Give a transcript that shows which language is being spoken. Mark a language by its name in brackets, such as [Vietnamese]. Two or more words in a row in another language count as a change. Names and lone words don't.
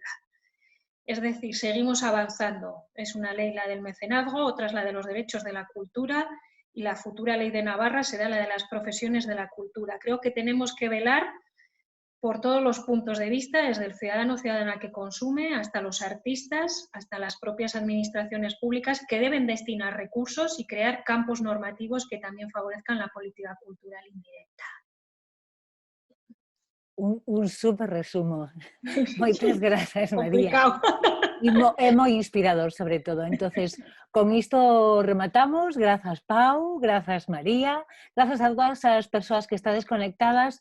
[Spanish] Es decir, seguimos avanzando. Es una ley la del mecenazgo, otra es la de los derechos de la cultura, y la futura ley de Navarra será la de las profesiones de la cultura. Creo que tenemos que velar por todos los puntos de vista, desde el ciudadano o ciudadana que consume, hasta los artistas, hasta las propias administraciones públicas, que deben destinar recursos y crear campos normativos que también favorezcan la política cultural indirecta. [Galician] Un super resumo. Moitas grazas, María. Complicado. É moi inspirador, sobre todo. Entonces, con isto rematamos. Grazas, Pau, grazas, María, grazas a todas as persoas que estades conectadas.